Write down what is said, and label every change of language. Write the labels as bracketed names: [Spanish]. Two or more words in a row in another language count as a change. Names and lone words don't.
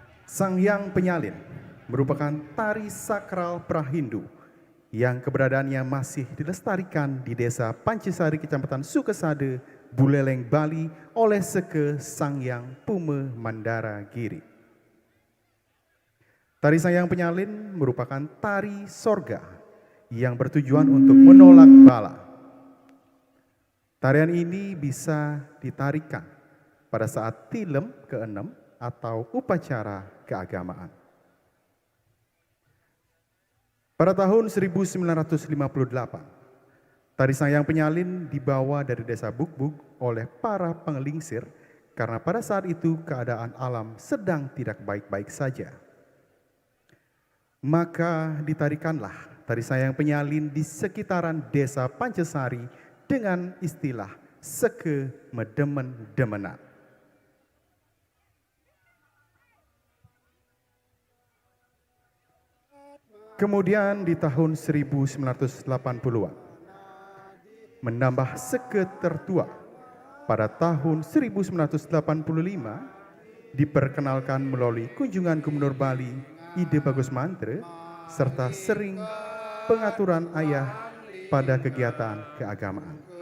[Indonesian] Sang Hyang Penyalin merupakan tari sakral Prahindu yang keberadaannya masih dilestarikan di Desa Pancesari, Kecamatan Sukesade, Buleleng, Bali oleh Seke Sang Hyang Pume Mandara Giri. Tari Sang Hyang Penyalin merupakan tari sorga yang bertujuan untuk menolak bala. Tarian ini bisa ditarikan pada saat tilem ke-6 atau upacara keagamaan. Pada tahun 1958, tari Sang Hyang Penyalin dibawa dari desa Bukbuk oleh para pengelingsir karena pada saat itu keadaan alam sedang tidak baik-baik saja. Maka ditarikanlah tari Sang Hyang Penyalin di sekitaran desa Pancesari dengan istilah Seke Medemen-demenan. Kemudian di tahun 1980-an, menambah Seke tertua pada tahun 1985 diperkenalkan melalui kunjungan Gubernur Bali Ide Bagus Mantre serta sering pengaturan ayah pada kegiatan keagamaan.